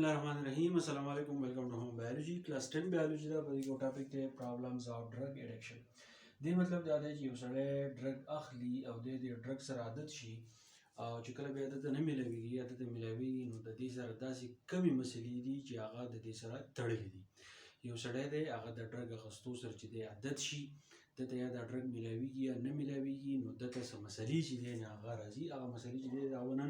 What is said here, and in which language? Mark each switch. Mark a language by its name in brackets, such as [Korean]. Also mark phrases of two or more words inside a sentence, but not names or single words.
[Arabic] بسم الله الرحمن الرحيم. السلام عليكم. [English] Welcome to Home Biology. Class 10 Biology [Pashto] دا په یو ټاپک ته [English] problems of drug addiction. [Pashto] دې مطلب دا دی چې یو سړی ډرګ اخلي او د دې ډرګ سره عادت شي او چې کله بیا عادت نه ملاويږي عادت ملاويږي نو د دې سره داسې کمې مسلې دي چې هغه د دې سره تړلې دي. یو سړی دی هغه د ډرګ اخیستو سره چې دی عادت شي دته یا د ډرګ ملاويږي یا نه ملاويږي نو دته څه مسلې چې دی نه هغه راځي هغه مسلې چې دی راونن